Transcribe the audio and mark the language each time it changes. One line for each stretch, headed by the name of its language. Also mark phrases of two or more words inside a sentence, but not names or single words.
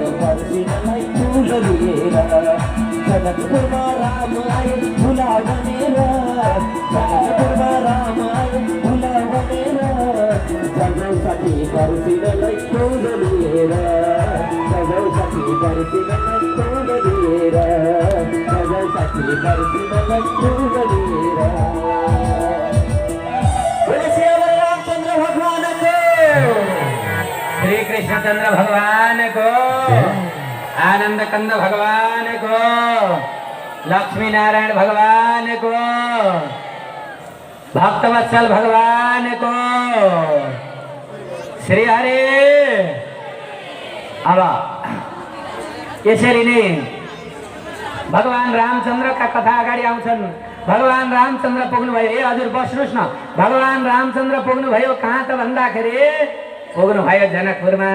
Nepali: फर्सिनालाई फुल लिएर जनकपुरमा राम आए फुला बनेर जनकपुरमा राम आए फुला बनेर जाऊ सखी फर्सिनालाई फुल लिएर जाऊ सखी फर्सिनालाई फुल लिएर जाऊ सखी फर्सिनालाई फुल लिएर रामचन्द्र भगवान को श्री कृष्णचंद्र भगवान को आनंद कंद भगवान को लक्ष्मी नारायण भगवान को भक्तवत्सल भगवान को श्री हरे। अब यसरी नै भगवान रामचन्द्रका कथा अगाडि आउँछन्। भगवान रामचन्द्र पुग्नुभयो। ए हजुर बस्नुहोस् न। भगवान रामचन्द्र पुग्नुभयो कहाँ त भन्दाखेरि पुग्नुभयो जनकपुरमा।